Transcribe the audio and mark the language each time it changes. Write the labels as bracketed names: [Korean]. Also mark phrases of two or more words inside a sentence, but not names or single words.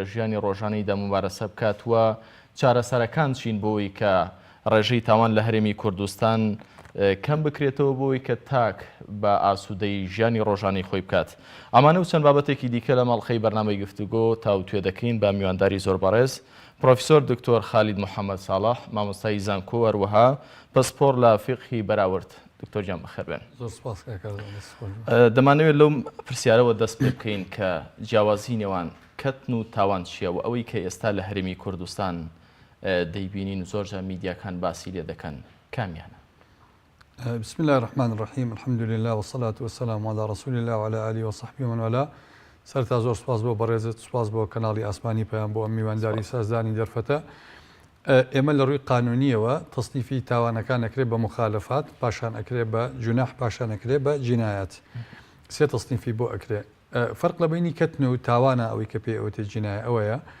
[Central Kurdish] ژیانی ڕۆژانەیدا ممارەسە بکات وە چارەسەرەکان چین بۆی کە ڕێژەی تاوان لە هەرێمی کوردستان کەم بکرێتەوە بۆی کە تاک بە ئاسوودەی ژیانی ڕۆژانەی خۆی بکات ئەمانە و چەند بابەتێکی دیکە لە ماڵلقەی بەرنامەی گفتوگۆ تاوتوێ دەکەین بە میوانداری زۆر بەڕێز پرۆفیسۆر دکتۆر خالید محەممەد ساڵح مامۆستای زانکۆ هەروەها پسپۆر لە فقهی بەراورد دکتۆر جان بەخێر بێن دەمانەوێت لەو پرسیارەوە دەست پێ بکەین کە جیاوازی نێوان کەتن و تاوان چییە و ئەوەی کە ئێستا لە هەرێمی کوردستان دەیبینین زۆرجار میدیاکان باسی لێ دەکەن کامیانە [Arabic] بسم الله الرحمن الرحيم الحمد لله والصلاة والسلام على رسول الله وعلى آله وصحبه ومن والاه [Central Kurdish] سەرتا زۆر سپاس بۆ بەڕێزت سپاس بۆ کەناڵی ئاسمانی پێیان بۆ ئەم میوانداری سازدانی دەرفەتە ئێمە لە ڕووی قانونیەوە تەصنیفی تاوانەکان ئەکرێت بە مخالفات پاشان ئەکرێت بە جوناح پاشان ئەکرێت بە جینایەت سێ تەصنیفی بۆ ئەکرێت فەرق لە بینی کەتن و تاوانە ئەوەی کە پێ ئەوتێ جینایە ئەوەیە